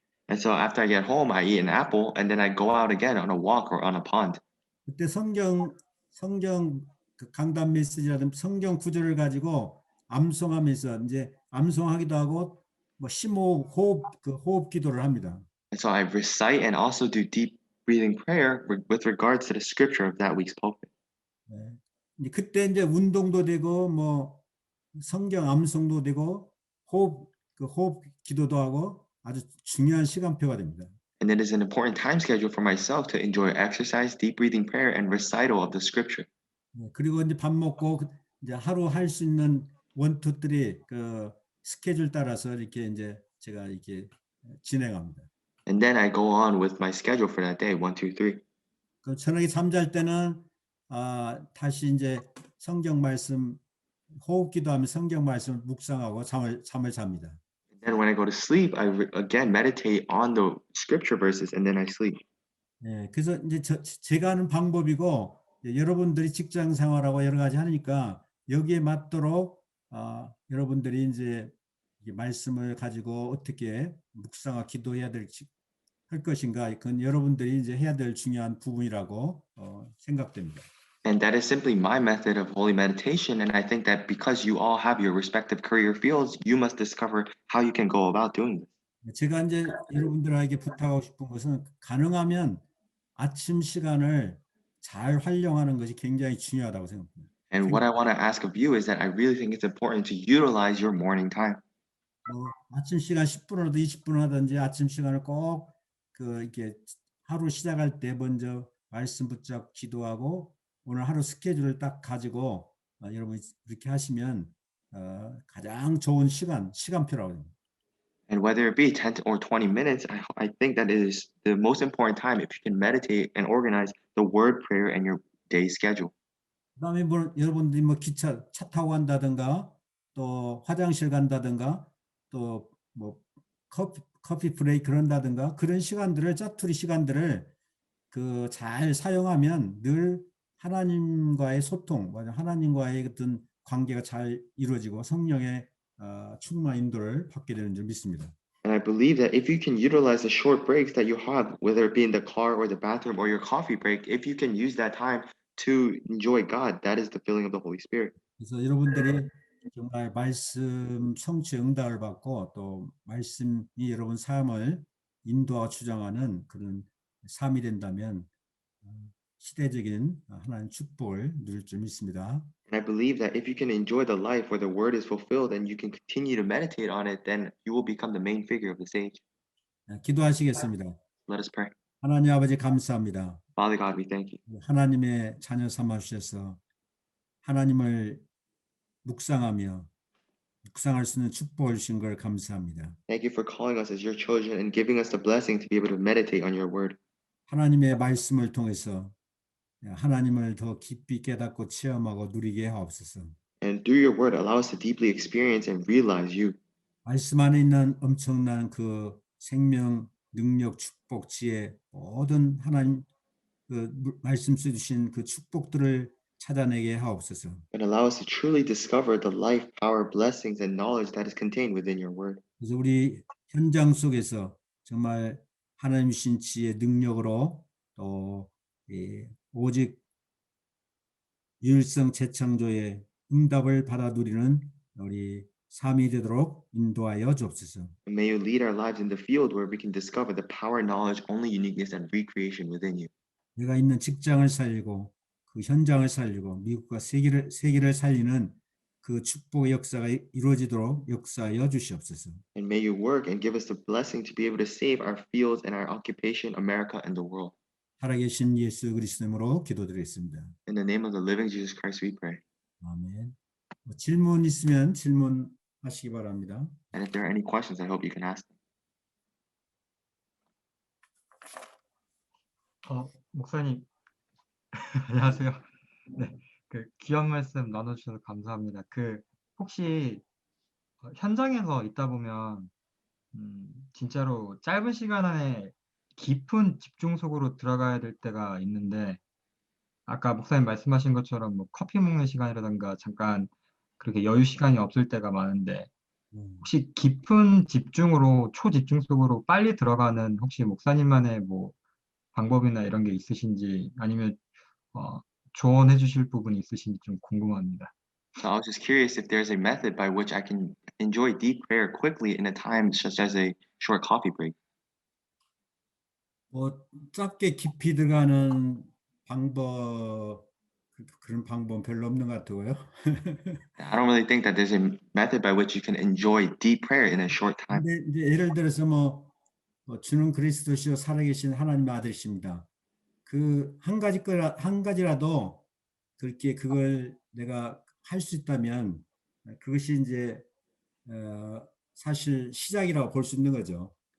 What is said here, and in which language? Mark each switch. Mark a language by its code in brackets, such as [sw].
[en] And so after I get home, I eat an apple, and then I go out again on a walk or on a pond. [ko] 그때 성경 강단 메시지라든지 성경 구절을 가지고 암송하면서 이제 암송하기도 하고 심호흡 호흡 기도를 합니다. [en] And so I recite and also do deep breathing prayer with regards to the scripture of that week's pulpit. [ko] 그때 이제 운동도 되고 성경 암송도 되고 호흡 기도도 하고 아주 중요한 시간표가 됩니다. [en] And it is an important time schedule for myself to enjoy exercise, deep breathing prayer, and recital of the scripture. [ko] 그리고 이제 밥 먹고 이제 하루 할 수 있는 1, 2, 3 스케줄 따라서 이렇게 이제 제가 이렇게 진행합니다. [en] And then I go on with my schedule for that day, 1, 2, 3. [ko] 그 저녁에 잠잘 때는 다시 이제 성경 말씀 호흡 기도하며 성경 말씀을 묵상하고 잠을 잡니다. [en] And then when I go to sleep, again meditate on the scripture verses and then I sleep. [ko] 예, 그래서 이제 제가 하는 방법이고 여러분들이 직장 생활하고 여러 가지 하니까 여기에 맞도록 여러분들이 이제 이 말씀을 가지고 어떻게 묵상과 기도해야 할 것인가 그건 여러분들이 이제 해야 될 중요한 부분이라고 생각됩니다. [en] And that is simply my method of holy meditation. And I think that because you all have your respective career fields, you must discover how you can go about doing this. [ko] 제가 이제 여러분들에게 부탁하고 싶은 것은 가능하면 아침 시간을 잘 활용하는 것이 굉장히 중요하다고 생각합니다. [en] And what I want to ask of you is that I really think it's important to utilize your morning time. [ko] 아침 시간 10분이라도 20분 하든지 아침 시간을 꼭 이렇게 하루 시작할 때 먼저 말씀 붙잡고 기도하고 오늘 하루 스케줄을 딱 가지고 여러분 이렇게 하시면 가장 좋은 시간표라고 합니다. [en] And whether it be 10 or 20 minutes, I think that it is the most important time if you can meditate and organize the word prayer and your day schedule. [ko] 그다음에 여러분들이 차 타고 간다든가 또 화장실 간다든가 또 커피 브레이크 그런다든가 그런 시간들을 짜투리 시간들을 잘 사용하면 늘 하나님과의 소통, 하나님과의 어떤 관계가 잘 이루어지고 성령의 충만한 인도를 받게 되는 줄 믿습니다. [en] And I believe that if you can utilize the short breaks that you have, whether it be in the car or the bathroom or your coffee break, if you can use that time to enjoy God, that is the filling of the Holy Spirit. [ko] 그래서 여러분들이 정말 말씀 성취 응답을 받고 또 말씀이 여러분 삶을 인도하고 주장하는 그런 삶이 된다면 시대적인 하나님 축복을 누릴 줄 믿습니다. [en] And I believe that if you can enjoy the life where the word is fulfilled and you can continue to meditate on it, then you will become the main figure of this age. [ko] 기도하시겠습니다. [en] Let us pray. [ko] 하나님 아버지 감사합니다. [en] Father God, we thank you. [ko] 하나님의 자녀 삼아 주셔서 하나님을 묵상하며 묵상할 수 있는 축복을 주신 걸 감사합니다. [en] Thank you for calling us as your children and giving us the blessing to be able to meditate on your word. [ko] 하나님의 말씀을 통해서 하나님을 더 깊이 깨닫고 체험하고 누리게 하옵소서. [en] And through your word, allow us to deeply experience and realize you. [ko] 말씀 안에 있는 엄청난 그 생명, 능력, 축복, 지혜 모든 하나님 말씀 써 주신 그 축복들을 찾아내게 하옵소서. [en] And allow us to truly discover the life, power, blessings, and knowledge that is contained within your word. [ko] 그래서 우리 현장 속에서 정말 하나님 주신 지혜, 능력으로 또 오직 유일성 재창조의 응답을 받아 누리는 우리 삶이 되도록 인도하여 주옵소서. [en] And may you lead our lives in the field where we can discover the power, knowledge, only uniqueness, and recreation within you. [ko] 내가 있는 직장을 살리고 그 현장을 살리고 미국과 세계를 살리는 그 축복의 역사가 이루어지도록 역사하여 주시옵소서. [en] And may you work and give us the blessing to be able to save our fields and our occupation, America, and the world. [ko] 살아계신 예수 그리스도로 기도드리겠습니다. [en] In the name of the living Jesus Christ, we pray. [ko] 아멘. 질문 있으면 질문하시기 바랍니다. [en] And if there are any questions, I hope you can ask them. [ko] 목사님, 안녕하세요. 네, 귀한 말씀 나눠주셔서 감사합니다. 혹시 현장에서 있다 보면 진짜로 짧은 시간 안에 깊은 집중 속으로 들어가야 될 때가 있는데 아까 목사님 말씀하신 것처럼 커피 먹는 시간이라든가 잠깐 그렇게 여유 시간이 없을 때가 많은데 혹시 깊은 집중으로 초집중 속으로 빨리 들어가는 혹시 목사님만의 방법이나 이런 게 있으신지 아니면 조언해 주실 부분이 있으신지 좀 궁금합니다. [en] So I was just curious if there's a method by which I can enjoy deep prayer quickly in a time such as a short coffee break. [ko] 짧게 깊이 들어가는 방법 그런 방법은 별로 없는 것 같고요. [en] I don't really think that there's a method by which you can enjoy deep prayer in a short time. [ko] 근데 이제 예를 들어서 주는 그리스도시요 살아계신 하나님의 아들이십니다. 그 한 가지라도 그렇게 그걸 내가 할 수 있다면 그것이 이제 사실 시작이라고 볼 수 있는 거죠.